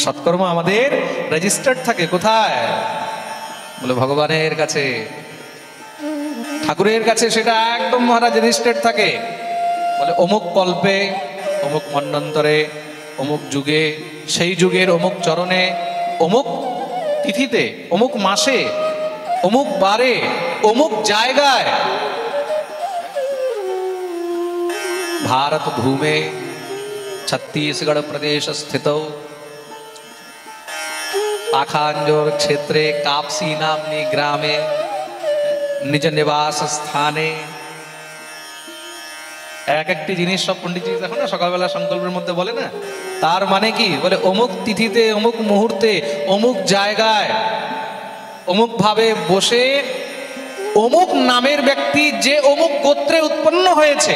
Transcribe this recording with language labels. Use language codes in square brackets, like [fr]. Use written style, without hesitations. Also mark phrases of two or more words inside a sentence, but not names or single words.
[bn] সৎকর্ম আমাদের রেজিস্টার্ড থাকে কোথায়? বলে ভগবানের কাছে, ঠাকুরের কাছে সেটা একদম মহারাজ রেজিস্টার্ড থাকে। বলে অমুক কল্পে, অমুক মন্বন্তরে, অমুক যুগে, সেই যুগের অমুক চরণে, অমুক তিথিতে, অমুক মাসে, অমুক বারে, অমুক জায়গায় [sa] भारत भूमे छत्तीसगढ़ प्रदेश स्थित पाखांजोर क्षेत्रे कापसी नामनी ग्रामे निज निवास स्थाने। [bn] এক একটি জিনিস সব পণ্ডিতজি দেখো না সকালবেলা সংকল্পের মধ্যে বলে না, তার মানে কি? বলে অমুক তিথিতে, অমুক মুহূর্তে, অমুক জায়গায়, অমুক ভাবে বসে অমুক নামের ব্যক্তি যে অমুক গোত্রে উৎপন্ন হয়েছে।